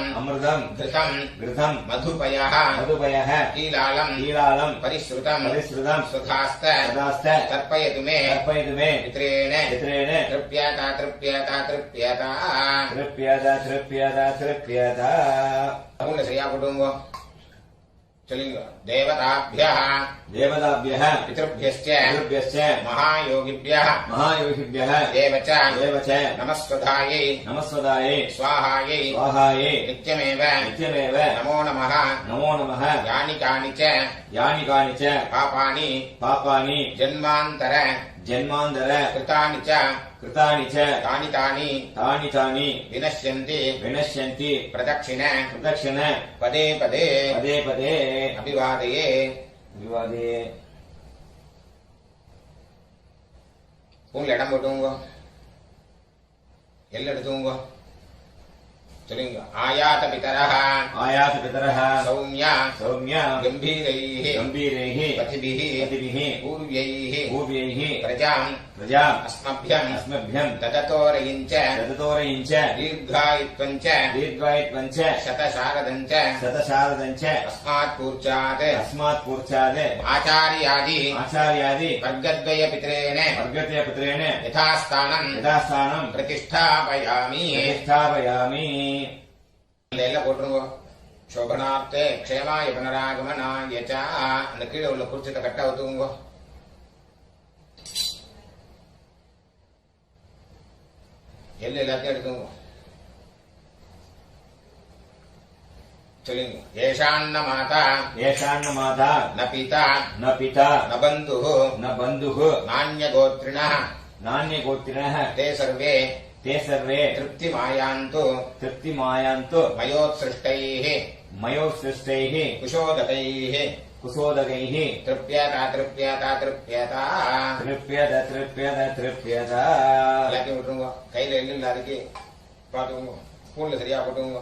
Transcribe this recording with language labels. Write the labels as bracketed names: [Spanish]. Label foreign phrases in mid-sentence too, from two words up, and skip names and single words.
[Sanskrit] अमृतम् घृतम् घृतम् मधुपयः मधुपयः कीलालम् कीलालम् परिश्रुतम् परिश्रुतम् सुधास्त सदास्त तर्पयतु मे तर्पयतु मे पित्रेण पित्रेण तृप्यता तृप्यता तृप्यता तृप्यत तृप्यत तृप्यत [Tamil] அவங்க சரியா போட்டுங்க சொல்லுங்க தேவதாभ्यः [Sanskrit] देवताभ्यः पितृभ्यश्च पितृभ्यश्च महायोगिभ्यः महायोगिभ्यः देव च नमस्वधायै नमस्वदायै स्वाहायै स्वाहायै नित्यमेव नित्यमेव नमो नमः नमो नमः यानि कानि च यानि कानि च पापानि पापानि जन्मान्तर जन्मान्तर कृतानि च कृतानि च तानि तानि तानि तानि विनश्यन्ति विनश्यन्ति प्रदक्षिण प्रदक्षिण पदे पदे पदे पदे अभिवादये विवादे [Tamil] பூண்ல இடம் போட்டுங்க எல்லாம் எடுத்துங்க சொல்லுங்க [Sanskrit] आयात पितरः आयात पितरः सौम्य सौम्य गंभीरैः गम्भीरैः पथिभिः पतिभिः पूर्व्यैः पूर्व्यैः प्रजाम् प्रजाम् अस्मभ्यम् अस्मभ्यम् तततोरयिञ्च तततोरयिञ्च दीर्घायुत्वम् च दीर्घायुत्वम् च शतशारदम् च शतशारदम् च अस्मात्पूर्चात् अस्मात्पूर्चात् आचार्यादि आचार्यादि वर्गद्वयपितरेण वर्गद्वयपुत्रेण यथास्थानम् यथास्थानम् प्रतिष्ठापयामि प्रतिष्ठापयामि [Tamil] இதெல்லாம் போட்டுருங்க. [Sanskrit] शोभनार्थे क्षेमाय पुनरागमनाय च. [Tamil] அந்த கீழே உள்ள குறிச்சிட்ட கட்டா ஒத்துக்குங்க. எல்லாத்தையும் எடுக்குங்க. சொல்லுங்க. [Sanskrit] येषान्न माता येषान्न माता न पिता न पिता न बन्धुः न बन्धुः நான்யகோத்ரிணः नान्यगोत्रिणः ते सर्वे ते सर्वे तृप्तिमायान्तु तृप्तिमायान्तु मयोत्सृष्टैः मयोत्सृष्टैः कुशोदकैः कुशोदकैः तृप्यता तृप्यता तृप्यता. तृप्यत तृप्यत तृप्यत [Tamil] எல்லாத்தையும் விட்டுருங்க. கையில எள்ளு இல்லாதக்கு பாத்துக்கோங்க. ஸ்பூன்ல சரியா போட்டுங்க.